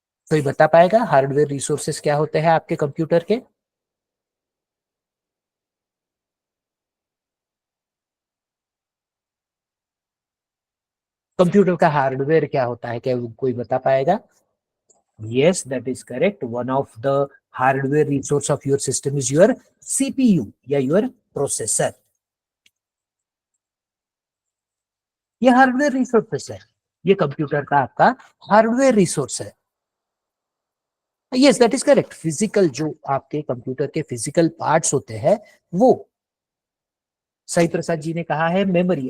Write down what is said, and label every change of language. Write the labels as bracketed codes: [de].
[hi] कोई बता पाएगा हार्डवेयर रिसोर्सेस क्या होते हैं आपके कंप्यूटर के? कंप्यूटर का हार्डवेयर क्या होता है, क्या कोई बता पाएगा? [en] Yes, that is correct. One of the hardware resource of your system is your CPU या your processor. [hi] ये हार्डवेयर रिसोर्सेस है, ये कंप्यूटर का आपका हार्डवेयर रिसोर्स है। [en] Yes, that is correct. [hi] Physical जो आपके कंप्यूटर के फिजिकल पार्ट्स होते हैं वो, साई प्रसाद जी ने कहा है मेमोरी।